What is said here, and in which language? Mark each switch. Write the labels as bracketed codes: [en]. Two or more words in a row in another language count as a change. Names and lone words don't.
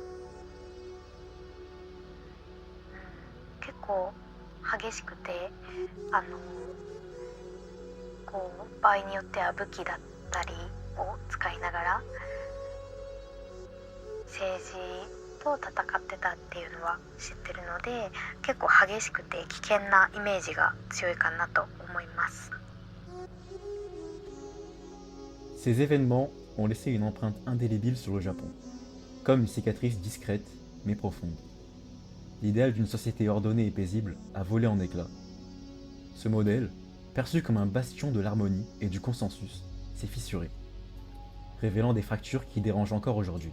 [ja] 結構激しくてこう場合によっては武器だったりを使いながら政治と戦ってたっていうのは知ってるので、結構激しくて危険なイメージが強いかなと思います。 [fr] Ces événements ont laissé une empreinte indélébile sur le Japon, comme une cicatrice discrète mais profonde. L'idéal d'une société ordonnée et paisible a volé en éclats. Ce modèle, perçu comme un bastion de l'harmonie et du consensus, s'est fissuré, révélant des fractures qui dérangent encore aujourd'hui.